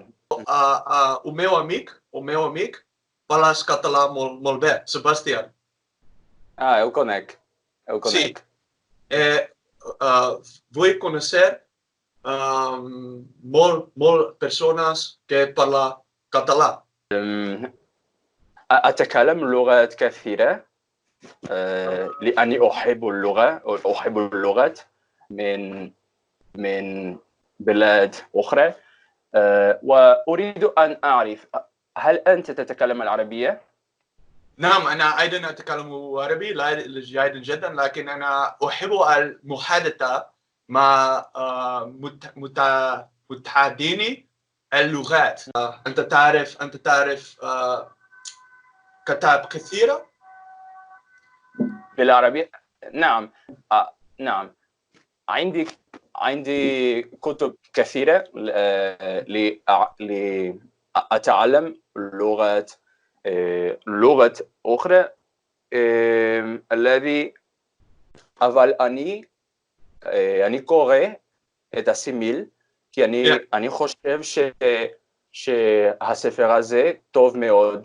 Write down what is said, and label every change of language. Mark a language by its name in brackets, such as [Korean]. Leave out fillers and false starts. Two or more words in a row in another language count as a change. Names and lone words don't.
[Portuguese] O meu [Catalan] amic, fala català molt bé, Sebastián. Eu conec. Sí. Vull conèixer molt persones que parlen català. [Arabic] أتكلم لغات كثيرة لأني أحب اللغات من بلاد أخرى وأريد أن أعرف هل أنت تتكلم العربية؟ نعم أنا أيضا أتكلم عربي جيدا جدا لكن أنا أحب المحادثة مع متحدثين اللغات. أنت تعرف كتاب كثيرة بالعربية؟ نعم. نعم عندي كتب كثيرة لأتعلم لغة أخرى الذي [Hebrew] אבל אני קורא את אסימיל כי אני חושב שהספר הזה טוב מאוד.